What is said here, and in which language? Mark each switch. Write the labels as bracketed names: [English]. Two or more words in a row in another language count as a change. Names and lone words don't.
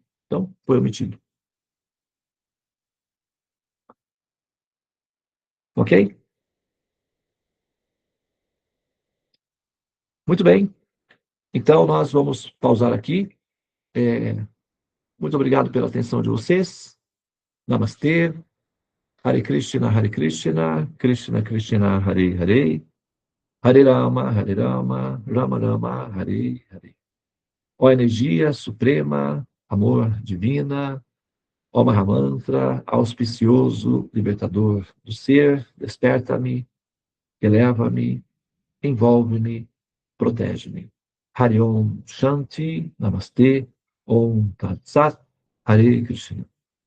[Portuguese] Então, foi omitido. Ok? Muito bem. Então, nós vamos pausar aqui. Muito obrigado pela atenção de vocês. Namastê. [Sanskrit] Hare Krishna, Hare Krishna, Krishna Krishna, Hare Hare, Hare Rama, Hare Rama, Rama Rama, Hare Hare. [Portuguese] Ó energia suprema, amor divina, ó Mahamantra, auspicioso, libertador do ser, desperta-me, eleva-me, envolve-me, protege-me. [Sanskrit] Hari Om Shanti, Namastê, Om Tat Sat, Hare Krishna.